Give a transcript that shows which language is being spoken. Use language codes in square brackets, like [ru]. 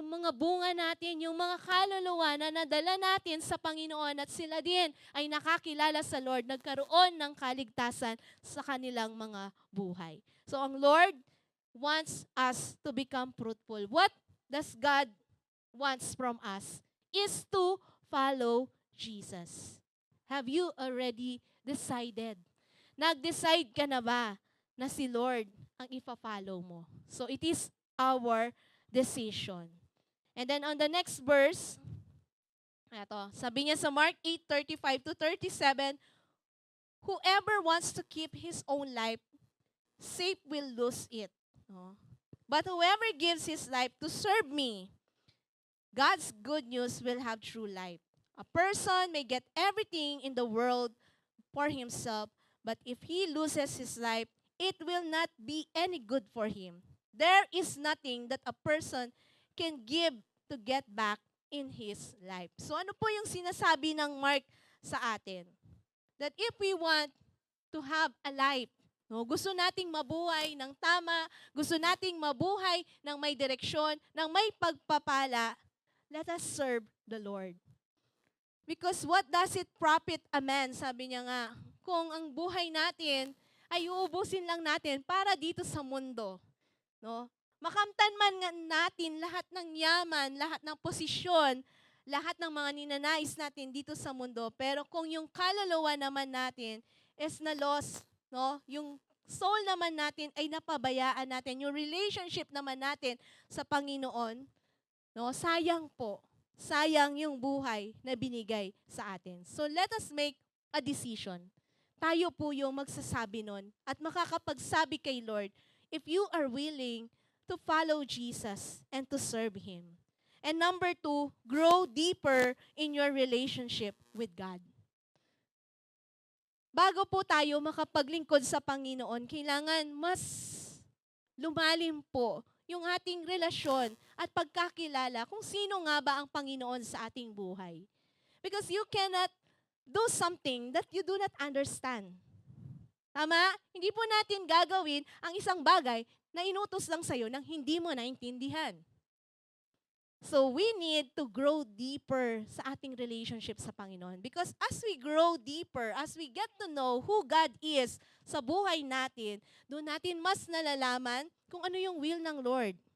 [tl] Yung mga bunga natin, yung mga kaluluwa na nadala natin sa Panginoon at sila din ay nakakilala sa Lord, nagkaroon ng kaligtasan sa kanilang mga buhay. [en] So ang Lord wants us to become fruitful. What does God wants from us is to follow Jesus. Have you already decided? [tl] Nag-decide ka na ba na si Lord ang ipa-follow mo? [en] So it is our decision. And then on the next verse, [tl] eto, sabi niya sa [en] Mark 8:35 to 37, whoever wants to keep his own life safe will lose it. No? But whoever gives his life to serve me, God's good news will have true life. A person may get everything in the world for himself, but if he loses his life, it will not be any good for him. There is nothing that a person can give to get back in his life. [tl] So ano po yung sinasabi ng Mark sa atin? [en] That if we want to have a life, no, [tl] gusto nating mabuhay ng tama, gusto nating mabuhay ng may direksyon, ng may pagpapala, [en] let us serve the Lord. Because what does it profit a man? [tl] Sabi niya nga, kung ang buhay natin ay uubusin lang natin para dito sa mundo. No? Makamtan man nga natin lahat ng yaman, lahat ng posisyon, lahat ng mga ninanais natin dito sa mundo. Pero kung yung kaluluwa naman natin is na lost, no? Yung soul naman natin ay napabayaan natin, yung relationship naman natin sa Panginoon, no, sayang po. Sayang yung buhay na binigay sa atin. So let us make a decision. Tayo po yung magsasabi nun at makakapagsabi kay Lord if you are willing to follow Jesus and to serve Him. [en] And number 2, grow deeper in your relationship with God. [tl] Bago po tayo makapaglingkod sa Panginoon, kailangan mas lumalim po yung ating relasyon at pagkakilala kung sino nga ba ang Panginoon sa ating buhay. [en] Because you cannot do something that you do not understand. [tl] Tama? Hindi po natin gagawin ang isang bagay na inutos lang sa'yo nang hindi mo naintindihan. [en] So we need to grow deeper [tl] sa ating relationship sa Panginoon. [en] Because as we grow deeper, as we get to know who God is [tl] sa buhay natin, doon natin mas nalalaman kung ano yung will ng Lord.